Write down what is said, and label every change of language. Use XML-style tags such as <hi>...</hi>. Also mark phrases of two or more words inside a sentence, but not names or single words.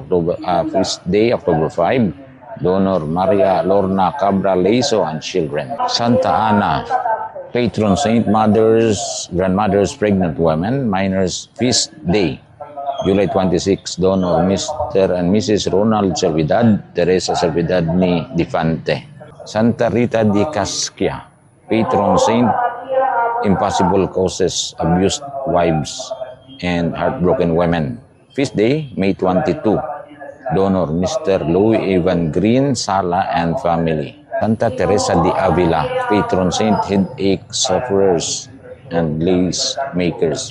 <en>Feast Day, October 5. Donor, Maria Lorna Cabra Leiso and children. Santa Ana. Patron Saint, mothers, grandmothers, pregnant women, minors. Feast Day, July 26. Donor, Mr. and Mrs. Ronald Servidad, Teresa Servidad ni Difante. Santa Rita de Casquia. Patron Saint, impossible causes, abused wives, and heartbroken women. Feast Day, May 22. Donor, Mr. Louis Evan Green Sala and family. Santa Teresa de Avila. Patron Saint, headache sufferers and lace makers.</en>